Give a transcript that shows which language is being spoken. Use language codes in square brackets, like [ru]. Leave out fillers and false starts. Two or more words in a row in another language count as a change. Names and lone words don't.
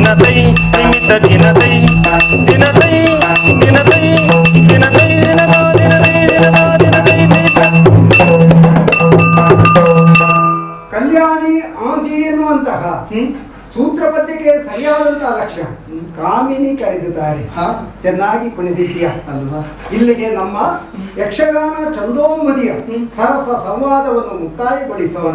[kn] ತೈ ದಿಮಿತ ದಿನ ತೈ ದಿನ ತೈ ದಿನ ತೈ ದಿನ ತೈ ದಿನ ತೈ ದಿನ ತೈ ದಿನ ತೈ ಕಲ್ಯಾಣಿ ಆಂಧಿ ಎನ್ನುವಂತಹ ಸೂತ್ರಬದ್ಧಕ್ಕೆ ಸರಿಯಾದಂತಹ ಲಕ್ಷಣ ಕಾಮಿನಿ ಕರೆದುತ್ತಾರೆ. ಚೆನ್ನಾಗಿ ಕುಣಿದಿದ್ದೀಯ ಅಲ್ವಾ? ಇಲ್ಲಿಗೆ ನಮ್ಮ ಯಕ್ಷಗಾನ ಚಂದೋಂಬುದಿಯ ಸರಸ ಸಂವಾದವನ್ನು ಮುಕ್ತಾಯಗೊಳಿಸೋಣ.